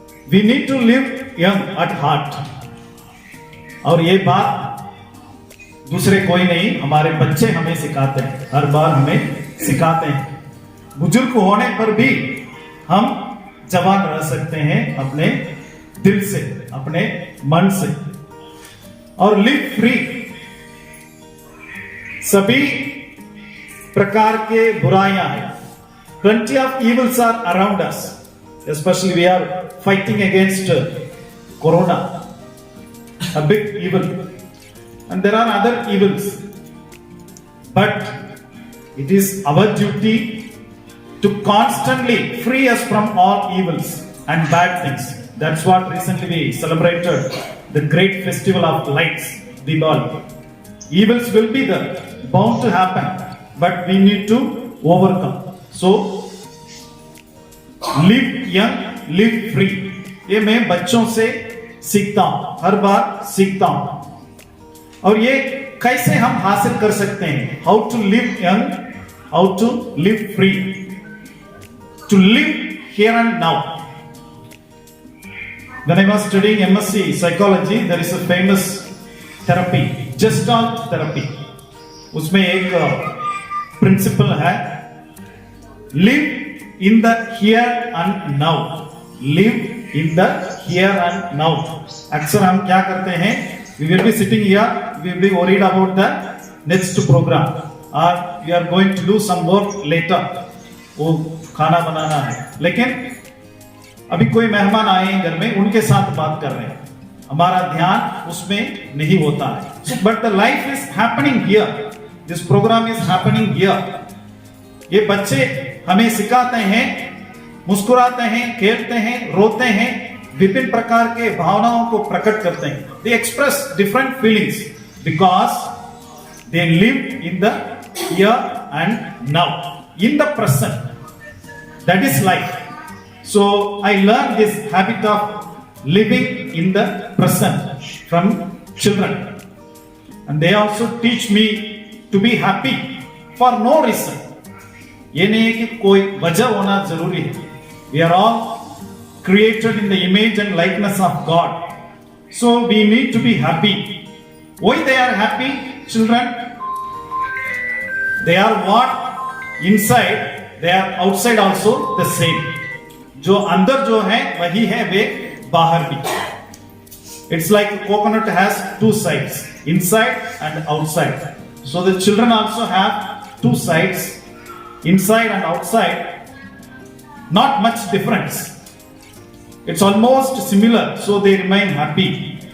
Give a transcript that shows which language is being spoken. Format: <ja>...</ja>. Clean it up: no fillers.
<en>We need to live young at heart.</en> <hi>और ये बात दूसरे कोई नहीं, हमारे बच्चे हमें सिखाते हैं, हर बार हमें सिखाते हैं। बुजुर्ग होने पर भी हम जवान रह सकते हैं अपने दिल से, अपने मन से।</hi> <en>और live free,</en> <hi>सभी प्रकार के बुराइयां हैं,</hi> <en>plenty of evils are around us, especially we are fighting against corona, a big evil, and there are other evils, but it is our duty to constantly free us from all evils and bad things. That's what recently we celebrated the great festival of lights, Diwali. Evils will be there, bound to happen, but we need to overcome. So live young, live free.</en> <hi>ये मैं बच्चों से सीखता हूं, हर बार सीखता हूं। और ये कैसे हम हासिल कर सकते हैं?</hi> <en>How to live young, how to live free, to live here and now. When I was studying MSc Psychology, there is a famous therapy, Gestalt therapy.</en> <hi>उसमें एक प्रिंसिपल है,</hi> <en>live in the here and now. Live in the here and now.</en> <hi>अक्सर हम क्या करते हैं?</hi> <en>We will be sitting here, we will be worried about the next program, or we are going to do some work later.</en> <hi>वो खाना बनाना है, लेकिन अभी कोई मेहमान आए हैं घर में, उनके साथ बात कर रहे हैं, हमारा ध्यान उसमें नहीं होता है।</hi> <en>But the life is happening here, this program is happening here.</en> <hi>ये बच्चे हमें सिखाते हैं, मुस्कुराते हैं, खेलते हैं, रोते हैं, विभिन्न प्रकार के भावनाओं को प्रकट करते हैं।</hi> <en>They express different feelings because they live in the here and now, in the present. That is life. So I learned this habit of living in the present from children, and they also teach me to be happy for no reason.</en> <hi>ये नहीं है कि कोई वजह होना जरूरी है।</hi> <en>We are all created in the image and likeness of God, so we need to be happy. Why they are happy, children? They are what inside, they are outside also the same.</en> <hi>जो अंदर जो है वही है वे बाहर भी।</hi> <en>It's like coconut has two sides, inside and outside. So the children also have two sides, inside and outside. Not much difference. It's almost similar, so they remain happy.</en>